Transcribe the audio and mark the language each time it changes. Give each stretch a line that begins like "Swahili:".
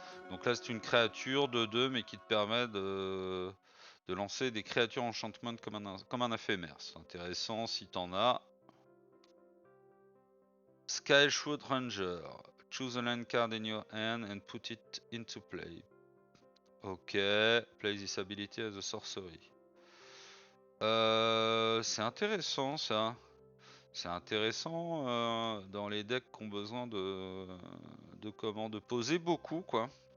French: Donc là c'est une créature de 2 mais qui te permet de lancer des créatures enchantment comme un éphémère. C'est intéressant si t'en as.
English: Skyward Ranger. Choose a land card in your hand and put it into play. Ok, play this ability as a sorcery.
French: C'est intéressant ça. C'est intéressant dans les decks qui ont besoin de poser beaucoup quoi.